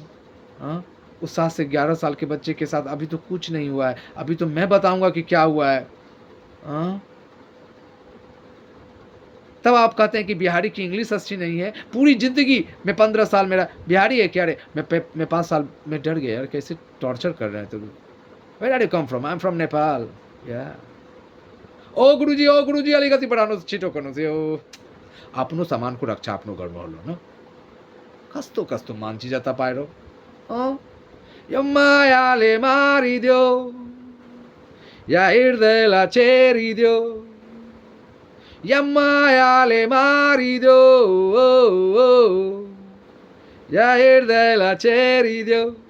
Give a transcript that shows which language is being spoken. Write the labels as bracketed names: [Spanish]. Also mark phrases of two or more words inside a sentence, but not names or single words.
[Hindi] हाँ, उस 7 से 11 साल के बच्चे के साथ अभी तो कुछ नहीं हुआ है, अभी तो मैं बताऊंगा कि क्या हुआ है। हाँ, तब आप कहते हैं कि बिहारी की इंग्लिश अच्छी नहीं है। पूरी जिंदगी में 15 साल मेरा बिहारी है क्या रे, मैं 5 साल में डर गया यार, कैसे टॉर्चर कर रहे हैं तुम। [English] Where are you come from? I am from Nepal. [Nepali] या ओ गुरुजी अलिकति बढाउनुहोस्, छिटो गर्नुहोस् यो आफ्नो सामानको रक्षा आफ्नो गर्नुहोला न। कस्तो कस्तो मान्छे छ तपाईहरु। यो मायाले मारिदियो, या हृदयलाई चेरिदियो, या मायाले मारिदियो, या हृदयलाई चेरिदियो।